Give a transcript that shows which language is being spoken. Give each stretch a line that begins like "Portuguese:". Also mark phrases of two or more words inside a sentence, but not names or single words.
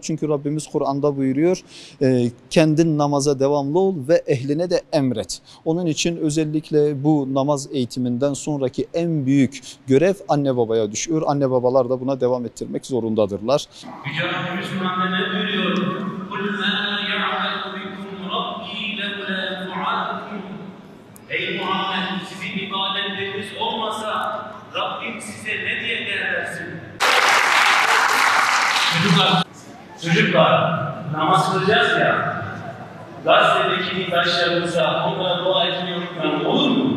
Turkish: Çünkü Rabbimiz Kur'an'da buyuruyor, kendin namaza devamlı ol ve ehline de emret. Onun için özellikle bu namaz eğitiminden sonraki en büyük görev anne babaya düşüyor. Anne babalar da buna devam ettirmek zorundadırlar. Yüce Rabbimiz Kur'an'da ne buyuruyor?
Arabic: قُلْ مَا يَعْبَدُ بِكُمْ رَبِّي لَوْلَا دُعَاءُكُمْ.
Turkish: Ey Muhammed, sizin ibadetleriniz olmasa Rabbim size ne diye değer versin? Çocuklar, namaz kılacağız ya, Gazze'deki arkadaşlarımıza onlara dua etmeyi unutmayalım, olur mu?